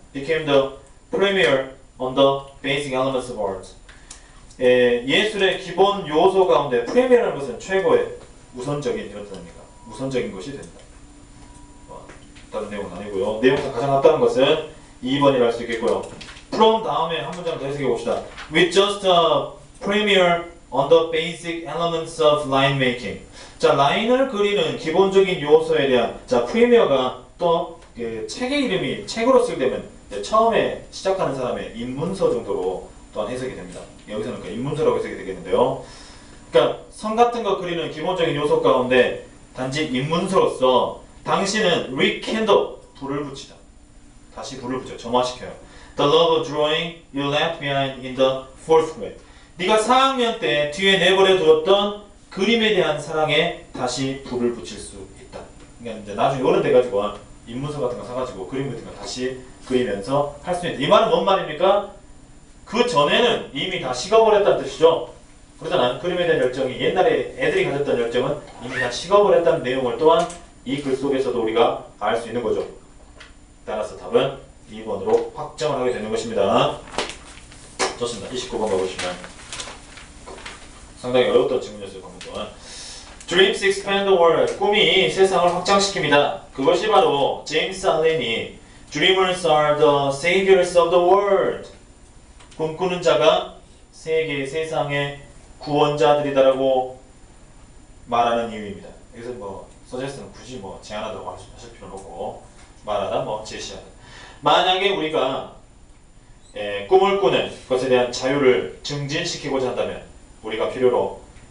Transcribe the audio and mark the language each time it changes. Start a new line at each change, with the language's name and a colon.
English: Became the premier on the basic elements of art.
Korean: 예술의 기본 요소 가운데 premier라는 것은 최고의 우선적인 이런 뜻입니다. 우선적인 것이 된다. 다른 내용은 아니고요. 내용상 가장 같다는 것은 2번이라 할 수 있겠고요. from 다음에 한 문장 더 해석해 봅시다.
English: With just a premier on the basic elements of line making.
Korean: 자, 라인을 그리는 기본적인 요소에 대한 자, premier가 또 책의 이름이 책으로 쓰게 되면 처음에 시작하는 사람의 입문서 정도로 또한 해석이 됩니다. 여기서는 그 입문서라고 해석이 되겠는데요. 그러니까 선 같은 거 그리는 기본적인 요소 가운데 단지 입문서로서 당신은 rekindle 불을 붙이다. 다시 불을 붙여 점화시켜요.
English: The love of drawing you left behind in the fourth grade.
Korean: 네가 4학년 때 뒤에 내버려 두었던 그림에 대한 사랑에 다시 불을 붙일 수 있다. 그러니까 이제 나중에 어른 돼가지고 입문서 같은 거 사가지고 그림 같은 거 다시 그리면서 할 수 있다. 이 말은 뭔 말입니까? 그 전에는 이미 다 식어버렸다는 뜻이죠. 그러잖아. 그림에 대한 열정이 옛날에 애들이 가졌던 열정은 이미 다 식어버렸다는 내용을 또한 이 글 속에서도 우리가 알 수 있는 거죠. 따라서 답은 2번으로 확정을 하게 되는 것입니다. 좋습니다. 29번 가보시면 상당히 어려웠던 질문이었어요. 방금 동안.
English: Dreams expand the world.
Korean: 꿈이 세상을 확장시킵니다. 그것이 바로 제임스 알렌이
English: Dreamers are the saviors of the world.
Korean: 꿈꾸는 자가 세계, 세상의 구원자들이다라고 말하는 이유입니다. 여기서 뭐 서제스는 굳이 뭐 제안하다고 하실 필요는 없고 말하다 뭐 제시하다. 만약에 우리가 꿈을 꾸는 것에 대한 자유를 증진시키고자 한다면 우리가 필요로